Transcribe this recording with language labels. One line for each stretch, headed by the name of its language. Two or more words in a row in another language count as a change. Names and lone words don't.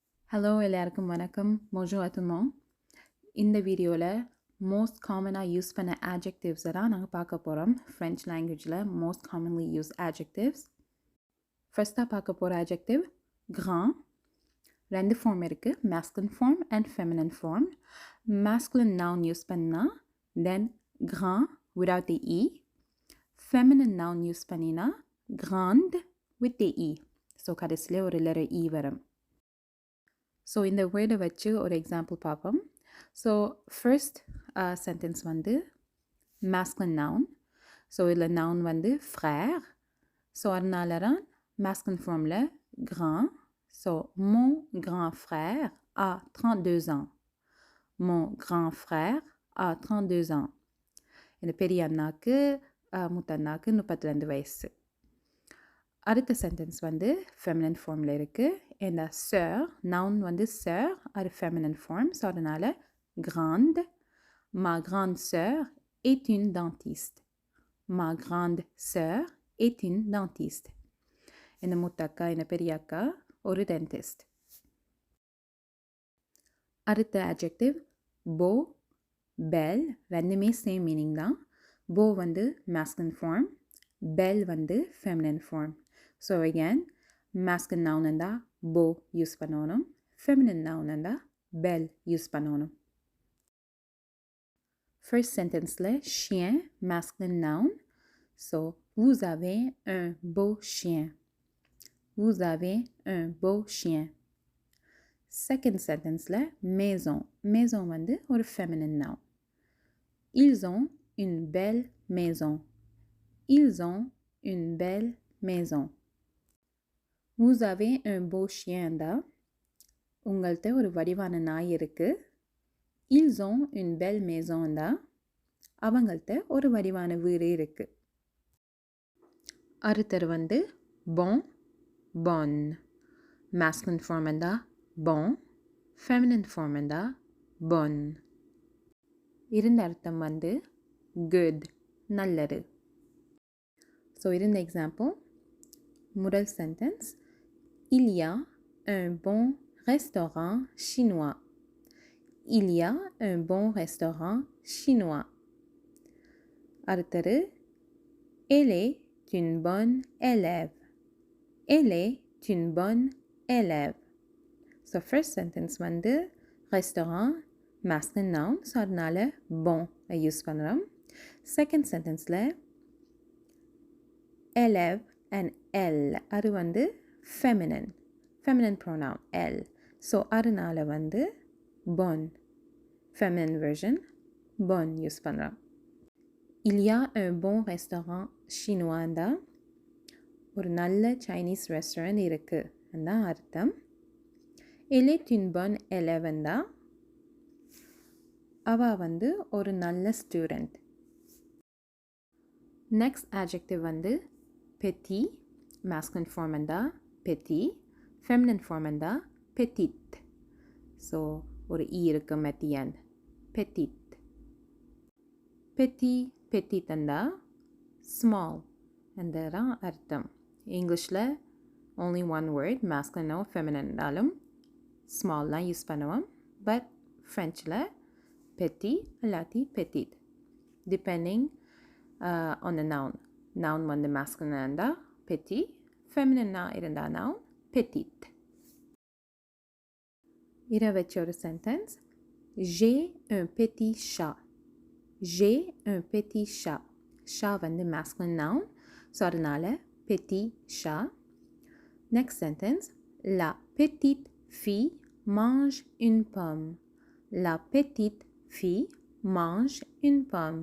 Tamil: ஹலோ எல்லாருக்கும் வணக்கம்.
French: bonjour à tout le monde.
Tamil: இந்த வீடியோவில்
English: most commonly use
Tamil: பண்ண adjectives தான் நாங்கள் பார்க்க போகிறோம்.
English: French language most commonly use adjectives. ஃபர்ஸ்ட்டாக
Tamil: பார்க்க போகிற
English: adjective grand.
Tamil: ரெண்டு ஃபார்ம் இருக்குது,
English: masculine form and feminine form. masculine noun யூஸ் பண்ணால் then grand without the e. feminine noun யூஸ் பண்ணினா grande with the e.
Tamil: ஸோ கடைசியில் ஒரு letter e வரும். ஸோ இந்த வேர்டை வச்சு ஒரு எக்ஸாம்பிள் பார்ப்போம். ஸோ
English: first sentence
Tamil: வந்து
English: masculine noun.
Tamil: ஸோ இதில் noun வந்து frère. ஸோ அதனால தான் masculine ஃபார்மில் grand.
French: ஸோ mon grand frère a 32 ans. mon grand frère a 32 ans.
Tamil: இந்த பெரிய அண்ணாக்கு மூத்த அண்ணாக்கு 32 வயசு. அடுத்த சென்டென்ஸ் வந்து
English: feminine form
Tamil: இருக்குது. இந்த sœur, noun வந்து sœur, அது
English: feminine form.
Tamil: ஸோ அதனால் grande.
French: ma grande sœur est une dentiste. ma grande sœur est une dentiste.
Tamil: இந்த மூத்த அக்கா, இந்த பெரிய அக்கா ஒரு டென்டிஸ்ட். அடுத்த adjective
French: beau, belle.
Tamil: ரெண்டுமே
English: same meaning
Tamil: தான். beau வந்து
English: masculine form,
Tamil: belle வந்து
English: feminine form.
Tamil: ஸோ
English: again masculine noun
Tamil: இருந்தால் beau யூஸ் பண்ணணும்,
English: feminine noun
Tamil: இருந்தால் belle யூஸ் பண்ணணும்.
English: First sentenceல chien masculine noun.
French: So vous avez un beau chien. vous avez un beau chien.
English: Second sentenceல maison.
Tamil: maison வந்து ஒரு
English: feminine noun.
French: ils ont une belle maison. ils ont une belle maison. vous avez un beau chien
Tamil: தான் உங்கள்கிட்ட ஒரு வடிவான நாய் இருக்குது.
French: ils ont une belle maison
Tamil: தான் அவங்கள்ட்ட ஒரு வடிவான வீடு இருக்குது. அடுத்தது வந்து
French: bon, bonne.
English: masculine form இருந்தால் bon, feminine form இருந்தால் bonne.
Tamil: இருந்த அர்த்தம் வந்து good, நல்லது. ஸோ இருந்த எக்ஸாம்பிள், முதல் சென்டென்ஸ்
French: il y a un bon restaurant chinois. il y a un bon restaurant chinois. அடுத்தது elle est une bonne élève. elle est une bonne élève.
English: so first sentence வந்து restaurant masculine noun,
Tamil: ஸோ அதனால bon யூஸ் பண்ணுறோம்.
English: second sentence
French: élève
Tamil: and elle, அது வந்து
English: feminine pronoun
Tamil: elle. ஸோ அதனால வந்து bonne,
English: feminine version
Tamil: bonne யூஸ் பண்ணுறோம்.
French: il y a un bon restaurant chinois
Tamil: தான் ஒரு நல்ல
English: Chinese restaurant
Tamil: இருக்குது தான் அர்த்தம்.
French: elle est une bonne élève
Tamil: தான் அவள் வந்து ஒரு நல்ல ஸ்டூடெண்ட். நெக்ஸ்ட் adjective வந்து petit.
English: masculine form இருந்தால் petit, feminine form இருந்தால் petite.
Tamil: ஸோ ஒரு இ இருக்கும்
English: at the end.
French: petite.
Tamil: petit இருந்தால் small என்றதான் அர்த்தம். இங்கிலீஷில்
English: only one word, masculine or feminine
Tamil: இருந்தாலும் ஸ்மால்லாம் யூஸ் பண்ணுவோம். பட் ஃப்ரெஞ்சில் petit இல்லாட்டி petite
English: depending on the noun.
Tamil: noun வந்து masculine இருந்தால் petit, feminine இருந்தால் noun petite. இதை வச்ச ஒரு சென்டென்ஸ்
French: j'ai un petit chat. j'ai un petit chat. chat வந்து
English: masculine noun,
Tamil: ஸோ அதனால்
French: petit chat.
English: next sentence
French: la petite fille mange une pomme. la petite fille mange une pomme.